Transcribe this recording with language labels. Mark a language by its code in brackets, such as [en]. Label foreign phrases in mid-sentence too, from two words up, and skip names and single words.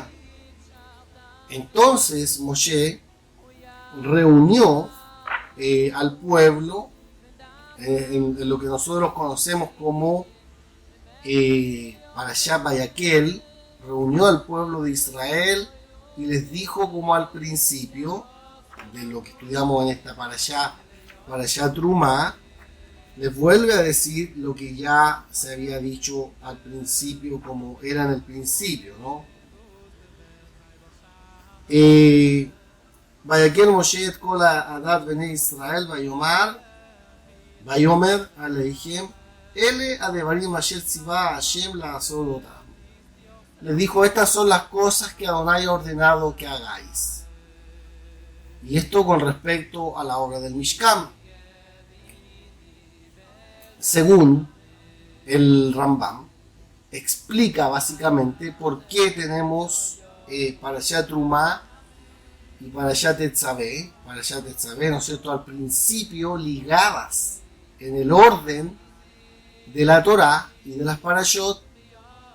[es] Entonces Moshe reunió al pueblo en lo que nosotros conocemos como Parashat Vayakel, reunió al pueblo de Israel y les dijo, como al principio de lo que estudiamos en esta Parashat Trumá, les vuelve a decir lo que ya se había dicho al principio, como era en el principio, ¿no? [he] ויקהל משה את כל עדת בני ישראל ויאמר אליכם אלה הדברים אשר צוה השם לעשות אתם. [es] Les dijo, estas son las cosas que Adonai ha ordenado que hagáis. Y esto con respecto a la obra del Mishkan. Según el Rambam, explica básicamente por qué tenemos Parashat Trumá y Parashat Tetzaveh, ¿no es cierto?, al principio ligadas en el orden de la Torá y de las Parashot,